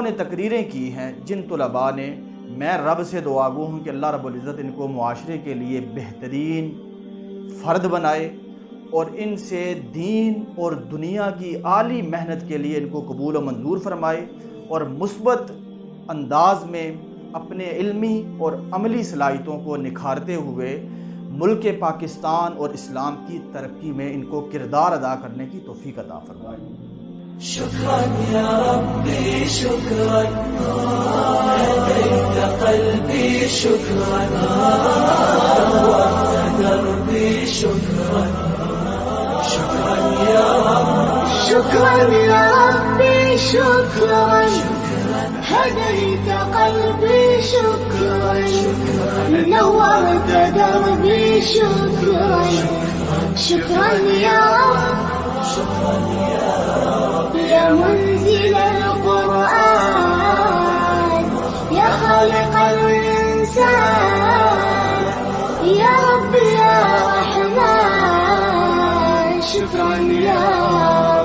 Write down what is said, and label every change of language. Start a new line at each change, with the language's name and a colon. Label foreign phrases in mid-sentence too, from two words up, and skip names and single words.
Urdu: نے تقریریں کی ہیں، جن طلباء نے، میں رب سے دعا گو ہوں کہ
Arabic: اللہ رب العزت
Urdu: ان کو معاشرے کے لیے بہترین فرد بنائے اور ان سے دین اور دنیا کی اعلیٰ محنت کے لیے ان کو قبول و منظور فرمائے، اور مثبت انداز میں اپنے علمی اور عملی صلاحیتوں کو نکھارتے ہوئے ملک پاکستان اور اسلام کی ترقی میں ان کو کردار ادا کرنے کی توفیق عطا فرمائے۔
Arabic: شکراً یا ربی شکراً، ہدیت قلبی شکراً، نورت دربی شکراً، شکراً یا رب، شکراً یا ربی شکراً، هديت قلبي شكرا، نورت دربي شكرا، شكرا يا رب، يا منزل القرآن، يا خالق الإنسان، يا رب يا رحمن، شكرا يا رب،